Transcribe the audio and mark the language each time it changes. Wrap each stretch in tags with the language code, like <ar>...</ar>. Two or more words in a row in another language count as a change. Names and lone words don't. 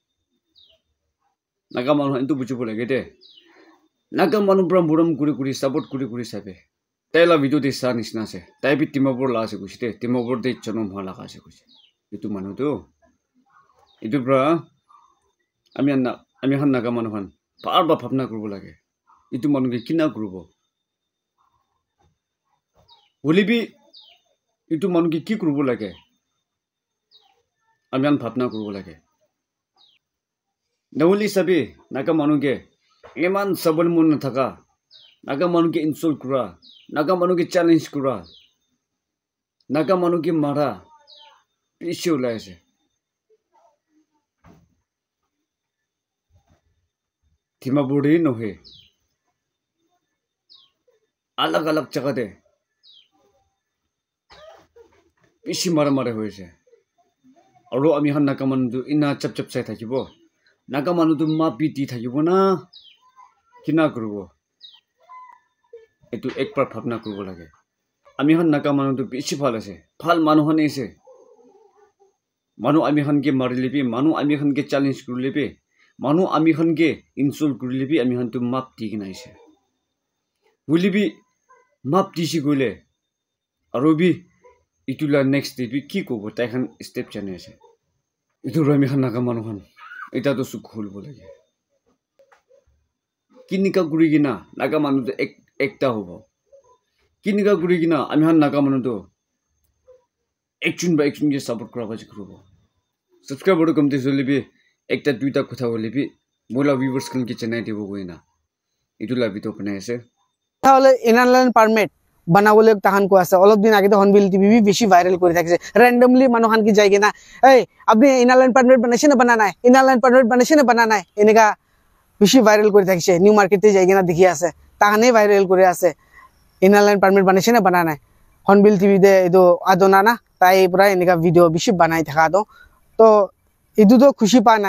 <nag>naga manu intu bujibo lage de naga manu bram buram kuri support kuri sabe taila video de sa nisna ase tai bi timabor la ase kuchite timabor de chonom hala ka ase kuchi itu manu to itu bra ami han naga manu han barba bhabna kurbo lage itu manu ke kina kurbo holibi itu manu ke ki kurbo lage ami han bhabna kurbo lage nawli sabi naga manu ke eman sabon mun thaka naga manu ke insult kura naga manu ke challenge kura naga manu ke mara issue laise thima bodi no he alag jaga de bishi mara hoise aru ami han naga manu du ina chap sai thakibo naga manu du ma biti thakibo na kina kurbo etu ekbar bhabna kurbo lage ami han naga manu du bishi phal ase phal manu han ase manu ami han ke marlibi manu ami han ke challenge kurlibi manu ami han ke insult kurlibi ami han tu map ti kina ase bulibi map ti si gole arobi itula next day bi ki kobo tai khan step chane ase itu rami han naga manu han eta to su khulbo lage kinika gurigina naga manu to ekta hobo kinika gurigina ami han naga manu to ekjun ba ekjun ke support kora ba jikrobo subscriber to kamte solibi ekta duita kotha holibi mola viewers kan ke channel debo goina itula video banai ase tahle</nag> <en>inline permit</en> <nag>banabole tahan ko ase olop din age to Hornbill TV beshi viral kore thakse randomly manu han ki jaige na ei apni</nag> <en>inline permit</en> <nag>banaisen na bana nai</nag> <en>inline permit</en> <nag>banaisen na bana nai eneka beshi viral kore thakse New Market te jaige na dekhi ase tahane viral kore ase</nag> <en>inline permit</en> <nag>banaisen na bana nai Hornbill TV te eito adna na tai pura eneka video beshi banai thaka to eito to khushi pa nai</nag>